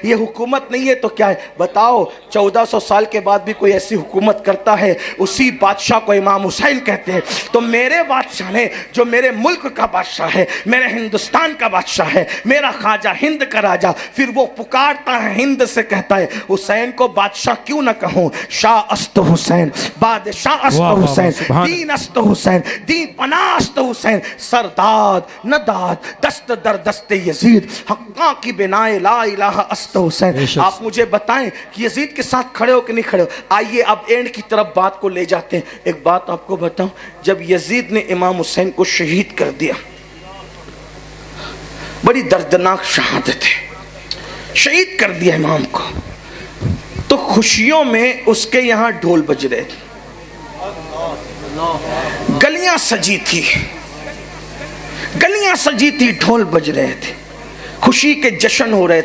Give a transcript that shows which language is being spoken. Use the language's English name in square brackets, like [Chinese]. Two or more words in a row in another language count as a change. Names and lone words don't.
[Urdu] یہ حکومت نہیں ہے تو کیا ہے؟ بتاؤ، 1400 سال کے بعد بھی کوئی ایسی حکومت کرتا ہے؟ اسی بادشاہ کو امام حسین کہتے ہیں. تو میرے بادشاہ نے، جو میرے ملک کا بادشاہ ہے، میرے ہندوستان کا بادشاہ ہے، میرا خواجہ ہند کا راجہ، پھر وہ پکارتا ہے ہند سے، کہتا ہے حسین کو بادشاہ کیوں نہ کہوں؟ [Persian] شاہ است حسین، بادشاہ است حسین، دین است حسین، دین پناہ است حسین، سرداد نداد دست در دست یزید، حقاں کی بنائے [Arabic] لا الہ [Persian] است حسین. [Urdu] آپ مجھے بتائیں کہ یزید کے ساتھ کھڑے ہو کہ نہیں کھڑے ہو؟ آئیے اب اینڈ کی طرف بات کو لے جاتے ہیں. ایک بات آپ کو بتاؤں، جب یزید نے امام حسین کو شہید کر دیا، بڑی دردناک شہادت ہے، شہید کر دیا امام کو، تو خوشیوں میں اس کے یہاں ڈھول بج رہے تھے، گلیاں سجی تھی، گلیاں سجی تھی، ڈھول بج رہے تھے، خوشی کے جشن ہو رہے تھے.